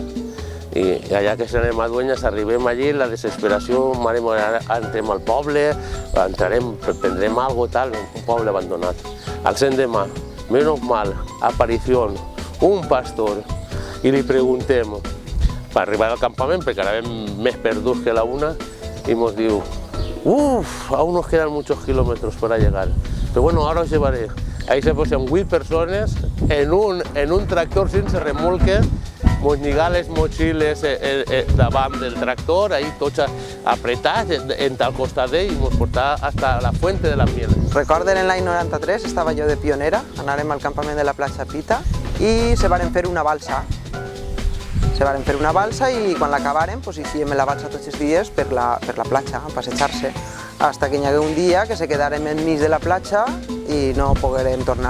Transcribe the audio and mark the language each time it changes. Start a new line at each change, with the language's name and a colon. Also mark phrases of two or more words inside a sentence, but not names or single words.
Catalan: I allà que serem a Dueñas, arribem allí, la desesperació, mare meva, entrem al poble, prendrem alguna cosa, un poble abandonat. Al l'endemà, menos mal, aparició, un pastor, i li preguntem, per arribar al campament, perquè ara vam més perduts que la una,
Spanish: y nos diu, aún nos quedan muchos kilómetros para llegar, pero bueno, ahora os llevaré.
Catalan: Ahí se posen 8 persones en un tractor sense remolque, ens lligà les motxilles davant del tractor, ahí tots apretats entre el costat d'ell, i ens portà hasta la fuente de la miel. Recorden l'any 93, estava jo de pionera, anàrem al campament de la platja Pita i se varen fer una balsa. Se varen fer una balsa i quan l'acabaren hi fèiem la balsa tots els dies per la platja, a passejar-se. hasta que hi hagué un dia que se quedarem enmig de la platja i no poguérem tornar.